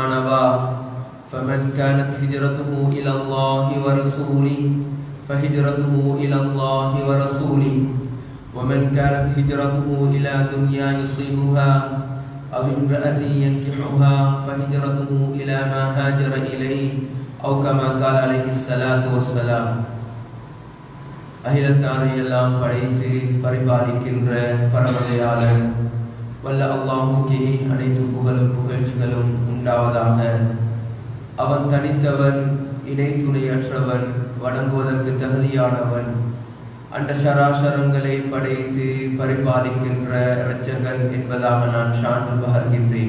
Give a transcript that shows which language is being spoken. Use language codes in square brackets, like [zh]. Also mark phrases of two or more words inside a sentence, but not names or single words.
[ar] نوى فمن كانت هجرته إلى الله ورسوله فهجرته إلى الله ورسوله ومن كانت هجرته إلى دنيا يصيبها أو امرأة ينكحها فهجرته إلى ما هاجر إليه أو كما قال عليه الصلاة والسلام [ta] அகிலத்தாரை எல்லாம் படைத்து பரிபாலிக்கின்ற பரமதயாளன் வல்ல அல்லாஹ்வுக்கே அனைத்து புகழும் புகழ்ச்சிகளும் உண்டாவதாக. அவன் தனித்தவன், இணை துணையற்றவன், வணங்குவதற்கு தகுதியானவன், அண்ட சராசரங்களை படைத்து பரிபாலிக்கின்ற இரட்சகன் என்பதாக நான் சான்று பகர்கின்றேன்.